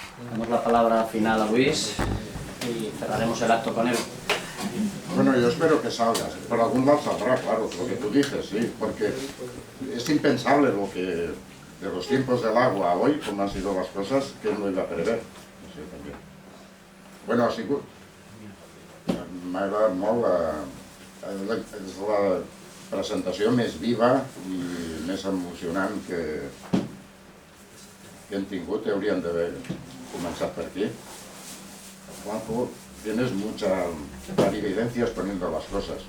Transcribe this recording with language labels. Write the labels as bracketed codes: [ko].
[es] Damos la palabra final a Luis y cerraremos el acto con él. Bueno, yo espero que salgas. Por algún lado saldrá, claro, lo que tú dices, sí, porque es impensable lo que de los tiempos del agua a hoy, como han sido las cosas, que no iba a prever. [ca] Sí, també. Bueno, ha sigut. M'ha agradat molt és la presentació més viva i més emocionant que hem tingut, hauríem d'haver començat per aquí. [es] Juanjo, tienes mucha clarividencia exponiendo las cosas.